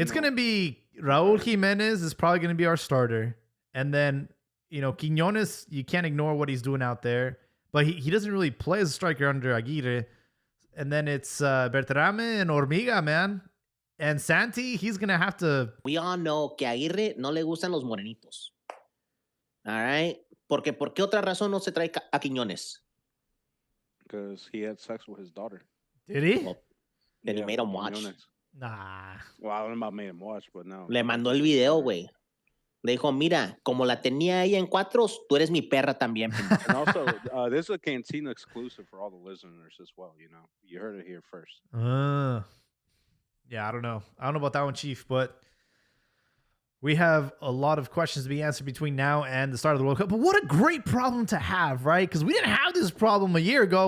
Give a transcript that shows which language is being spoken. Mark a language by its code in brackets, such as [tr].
[en] it's going to be Raúl Jimenez is probably going to be our starter. And then, Quiñones, you can't ignore what he's doing out there, but he doesn't really play as a striker under Aguirre. And then it's Bertrame and Hormiga, man. And Santi, he's going to have to. We all know [es] que a Aguirre no le gustan los morenitos. All right? Porque ¿por qué otra razón no se trae a Quiñones? [en] Because he had sex with his daughter. Did he? Well, Then he made him watch. Quiñones. Nah. Well, I don't know about made him watch, but no. [es] Le mandó el video, güey. Le dijo, mira, como la tenía ella en cuatros, tú eres mi perra también. pendejo." [en] And also, this is a Cantina exclusive for all the listeners as well. You heard it here first. Yeah, I don't know. I don't know about that one, Chief, but we have a lot of questions to be answered between now and the start of the World Cup. But what a great problem to have, right? Because we didn't have this problem a year ago.